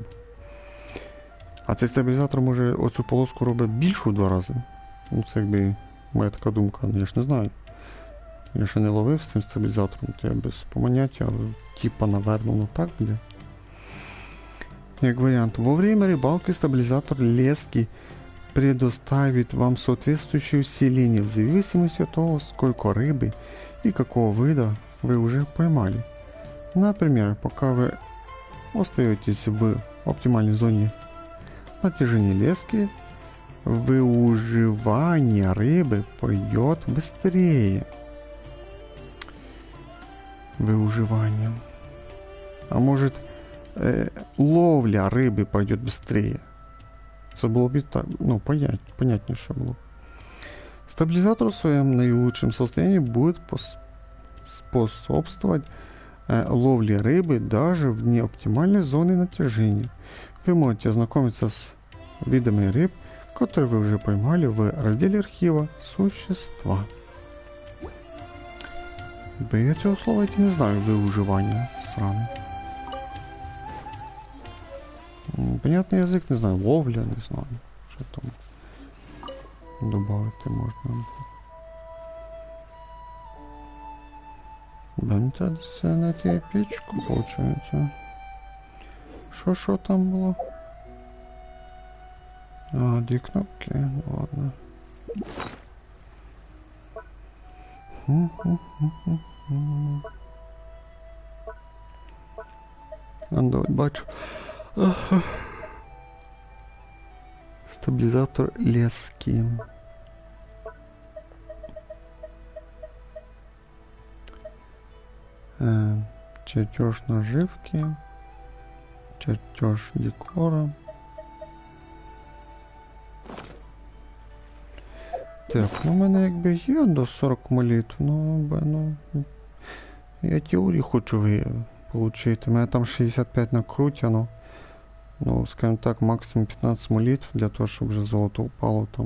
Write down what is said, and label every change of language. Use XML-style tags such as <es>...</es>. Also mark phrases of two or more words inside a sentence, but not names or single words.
<uk>А цей стабілізатор може оцю полоску робити більшу в 2 рази. Ну, це якби моя така думка, я ж не знаю. Я ще не ловив з цим стабілізатором, то я без поняття, але типа, наверно, воно так буде. Як варіант,</uk> <ru>во время рыбалки стабилизатор лески предоставит вам соответствующее усиление в зависимости от того, сколько рыбы и какого вида вы уже поймали. Например, пока вы остаетесь в оптимальной зоне натяжения лески, выуживание рыбы пойдет быстрее. Выуживание. А может, ловля рыбы пойдет быстрее.</ru> <uk>Це було б так, ну, понятніше було.</uk> <ru>Стабилизатор в своем наилучшем состоянии будет способствовать ловле рыбы даже в неоптимальной зоне натяжения. Вы можете ознакомиться с видами рыб, которые вы уже поймали в разделе архива «Существа».</ru> <uk>Бо я цього слова не знаю, виуживання сране. Понятний язик, не знаю, ловля, не знаю, що там добавити можна. Мені треба знайти печку, виходить. Що там було? А, 2 кнопки,</uk> <ru>ну ладно.</ru> <uk>Давай бачу.</uk> <ru>Стабилизатор лески. Чертеж наживки. Чертеж декора.</ru> <uk>Так, ну в мене якби є до 40 молитв, ну, я теорію хочу отримати. У мене там 65 накрутяно. Ну, скажімо так, максимум 15 молитв для того, щоб вже золото упало там.</uk>